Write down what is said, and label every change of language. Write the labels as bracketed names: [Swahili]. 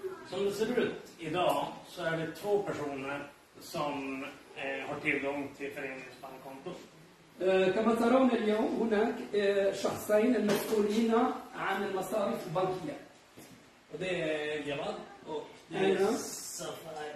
[Swedish] Som det ser ut idag så är det 2 personer som har tillgång till föreningens bankkonto. [Arabic] كما ترون اليوم هناك شخصين المسؤولين عن المصاريف البنكية. [Swedish] Och det är Javad och det är Safa